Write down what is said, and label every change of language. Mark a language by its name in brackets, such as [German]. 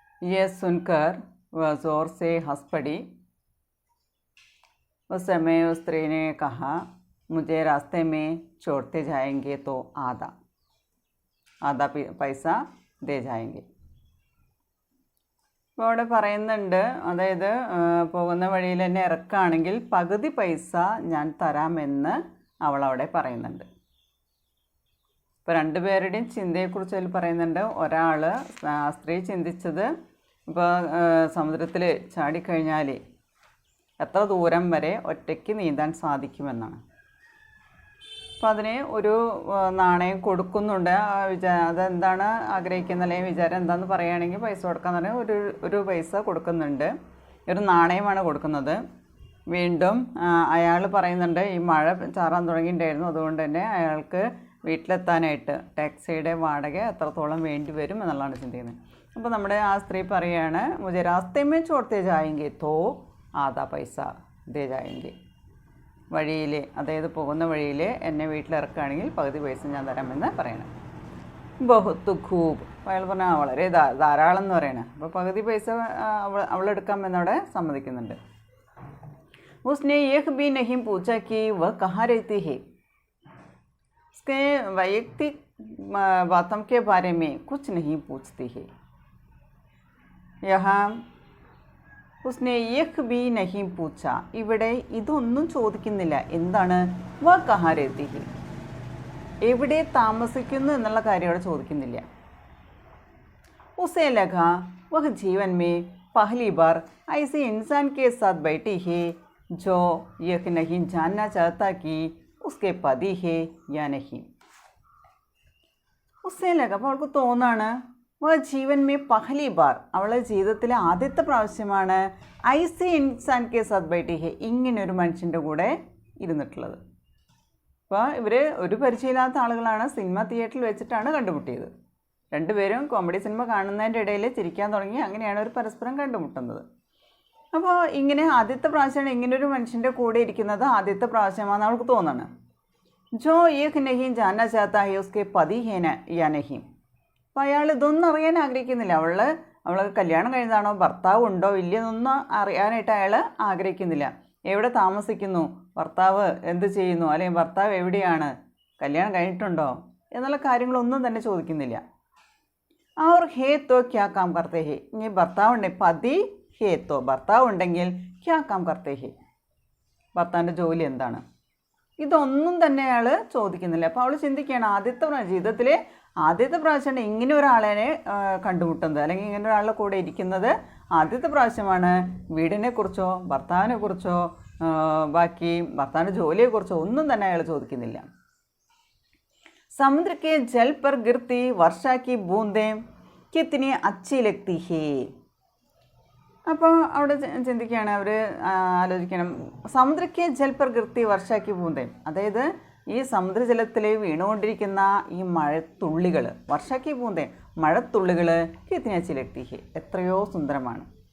[Hindi] यह सुनकर वह जोर से हंस पड़ी। उस समय उस स्त्री ने कहा, मुझे रास्ते में छोड़ते जाएंगे तो आधा पैसा दे जाएंगे। [Malayalam] അപ്പോൾ അവിടെ പറയുന്നുണ്ട്, അതായത് പോകുന്ന വഴിയിൽ എന്നെ ഇറക്കുകയാണെങ്കിൽ പകുതി പൈസ ഞാൻ തരാമെന്ന് അവളവിടെ പറയുന്നുണ്ട്. ഇപ്പോൾ രണ്ടുപേരുടെയും ചിന്തയെക്കുറിച്ച് അതിൽ പറയുന്നുണ്ട്. ഒരാൾ സ്ത്രീ ചിന്തിച്ചത് ഇപ്പോൾ സമുദ്രത്തിൽ ചാടിക്കഴിഞ്ഞാൽ എത്ര ദൂരം വരെ ഒറ്റയ്ക്ക് നീന്താൻ സാധിക്കുമെന്നാണ്. അപ്പോൾ അതിന് ഒരു നാണയം കൊടുക്കുന്നുണ്ട്. അതെന്താണ് ആഗ്രഹിക്കുന്നത് അല്ലെങ്കിൽ വിചാരം എന്താണെന്ന് പറയുകയാണെങ്കിൽ പൈസ കൊടുക്കാന്ന് പറഞ്ഞാൽ ഒരു പൈസ കൊടുക്കുന്നുണ്ട്, ഒരു നാണയമാണ് കൊടുക്കുന്നത്. വീണ്ടും അയാൾ പറയുന്നുണ്ട്, ഈ മഴ ചാറാൻ തുടങ്ങിയിട്ടുണ്ടായിരുന്നു, അതുകൊണ്ട് തന്നെ അയാൾക്ക് വീട്ടിലെത്താനായിട്ട് ടാക്സിയുടെ വാടക എത്രത്തോളം വേണ്ടി വരും എന്നുള്ളതാണ് ചിന്തിക്കുന്നത്. അപ്പോൾ നമ്മുടെ ആ സ്ത്രീ പറയുകയാണ്, [Hindi] മുझे रास्ते में छोड़ते जाएंगे तो आधा पैसा दे जाएंगे. [Malayalam] വഴിയിൽ, അതായത് പോകുന്ന വഴിയിൽ എന്നെ വീട്ടിലിറക്കുകയാണെങ്കിൽ പകുതി പൈസ ഞാൻ തരാമെന്ന് പറയണം. [Hindi] ബഹുത്ത് ഖൂബ്, [Malayalam] അയാൾ പറഞ്ഞാൽ വളരെ ധാരാളം എന്ന് പറയണം. അപ്പോൾ പകുതി പൈസ അവളെടുക്കാമെന്നവിടെ സമ്മതിക്കുന്നുണ്ട്. [Hindi] उसने यह भी नहीं पूछा कि वह कहाँ रहती है. उसके वैयक्तिक बातों के बारे में कुछ नहीं पूछती है. यहाँ उसने यह भी नहीं पूछा, [Malayalam] ഇവിടെ ഇതൊന്നും ചോദിക്കുന്നില്ല. എന്താണ് [Hindi] വ കഹാ രഹതി ഹി, [Malayalam] എവിടെ താമസിക്കുന്നു എന്നുള്ള കാര്യം അവിടെ ചോദിക്കുന്നില്ല. [Hindi] उसे लगा वह जीवन में पहली बार ऐसे इंसान के साथ बैठी है जो यह नहीं जानना चाहता कि उसके पति है या नहीं. उसे लगा, [Malayalam] അപ്പോൾ അവൾക്ക് തോന്നാണ്, [Hindi] വ ജീവൻ മേ പഹലി ബാർ, [Malayalam] അവളുടെ ജീവിതത്തിലെ ആദ്യത്തെ പ്രാവശ്യമാണ് [Hindi] ഐസി ഇൻസാൻ കെ സാത്ത് ബൈഠി ഹെ, [Malayalam] ഇങ്ങനൊരു മനുഷ്യൻ്റെ കൂടെ ഇരുന്നിട്ടുള്ളത്. അപ്പോൾ ഇവർ ഒരു പരിചയമില്ലാത്ത ആളുകളാണ്, സിനിമ തിയേറ്ററിൽ വെച്ചിട്ടാണ് കണ്ടുമുട്ടിയത്. രണ്ടുപേരും കോമഡി സിനിമ കാണുന്നതിൻ്റെ ഇടയിൽ ചിരിക്കാൻ തുടങ്ങി. അങ്ങനെയാണ് അവർ പരസ്പരം കണ്ടുമുട്ടുന്നത്. അപ്പോൾ ഇങ്ങനെ ആദ്യത്തെ പ്രാവശ്യമാണ് ഇങ്ങനൊരു മനുഷ്യൻ്റെ കൂടെ ഇരിക്കുന്നത് ആദ്യത്തെ പ്രാവശ്യമാണെന്ന് അവൾക്ക് തോന്നണം. [Hindi] ജോ ഏക് നഹീം ജാനാ ചാത്താ ഹെ ഉസ്കെ പതി ഹേന യാ നഹീം. [Malayalam] അപ്പോൾ അയാൾ ഇതൊന്നും അറിയാൻ ആഗ്രഹിക്കുന്നില്ല. അവൾ കല്യാണം കഴിഞ്ഞതാണോ, ഭർത്താവ് ഉണ്ടോ ഇല്ലയെന്നൊന്നും അറിയാനായിട്ട് അയാൾ ആഗ്രഹിക്കുന്നില്ല. എവിടെ താമസിക്കുന്നു, ഭർത്താവ് എന്ത് ചെയ്യുന്നു, അല്ലെങ്കിൽ ഭർത്താവ് എവിടെയാണ്, കല്യാണം കഴിഞ്ഞിട്ടുണ്ടോ എന്നുള്ള കാര്യങ്ങളൊന്നും തന്നെ ചോദിക്കുന്നില്ല. [Hindi] और है तो क्या काम करते हैं. [Malayalam] ഇനി ഭർത്താവുണ്ടെങ്കിൽ [Hindi] പതി ഹേ തോ, [Malayalam] ഭർത്താവ് ഉണ്ടെങ്കിൽ [Hindi] ക്യാ കാം കർത്തേ ഹേ, [Malayalam] ഭർത്താവിൻ്റെ ജോലി എന്താണ്, ഇതൊന്നും തന്നെ അയാൾ ചോദിക്കുന്നില്ല. അപ്പോൾ അവൾ ചിന്തിക്കുകയാണ് ജീവിതത്തിലെ ആദ്യത്തെ പ്രാവശ്യമാണ് ഇങ്ങനെ ഒരാളെ കണ്ടുമുട്ടുന്നത്, അല്ലെങ്കിൽ ഇങ്ങനെ ഒരാളുടെ കൂടെ ഇരിക്കുന്നത് ആദ്യത്തെ പ്രാവശ്യമാണ്. വീടിനെക്കുറിച്ചോ ഭർത്താവിനെക്കുറിച്ചോ ബാക്കി ഭർത്താവിൻ്റെ ജോലിയെക്കുറിച്ചോ ഒന്നും തന്നെ അയാൾ ചോദിക്കുന്നില്ല. [Hindi] समुद्र के जल पर गिरती वर्षा की बूंदें कितनी अच्छी लगती है. [Malayalam] അപ്പോൾ അവിടെ ചിന്തിക്കുകയാണ്, അവർ ആലോചിക്കണം. [Hindi] സമുദ്രക്കെ ജൽ പർ ഗിർത്തി വർഷാക്കി ബൂന്തേ, [Malayalam] അതായത് ഈ സമുദ്രജലത്തിൽ വീണുകൊണ്ടിരിക്കുന്ന ഈ മഴത്തുള്ളികൾ, [Hindi] വർഷാക്കി ബൂന്തേ [Malayalam] മഴത്തുള്ളികൾ [Hindi] കിത്തനി അച്ചി ലഗ്തി ഹെ, [Malayalam] എത്രയോ സുന്ദരമാണ്.